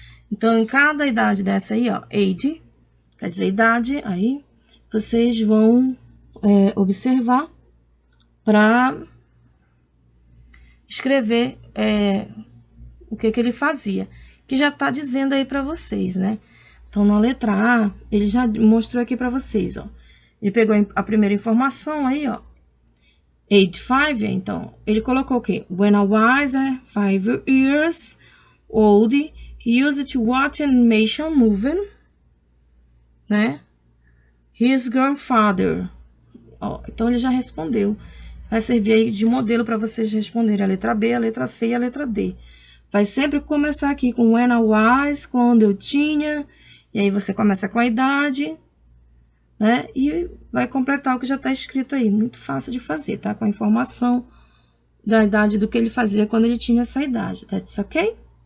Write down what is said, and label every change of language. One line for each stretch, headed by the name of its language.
Portuguese: Então, em cada idade dessa aí, ó, age, quer dizer idade, aí vocês vão observar para escrever o que ele fazia, que já tá dizendo aí para vocês, né? Então, na letra A, ele já mostrou aqui para vocês, ó. Ele pegou a primeira informação aí, ó. Age 5, então, ele colocou o quê?
English: When I was 5 years old, he used to watch animation movie, né? His grandfather.
Portuguese: Ó, então, ele já respondeu. Vai servir aí de modelo para vocês responderem a letra B, a letra C e a letra D. Vai sempre começar aqui com when I was, quando eu tinha, e aí você começa com a idade, né? E vai completar o que já está escrito aí. Muito fácil de fazer, tá? Com a informação da idade do que ele fazia quando ele tinha essa idade.
English: That's ok?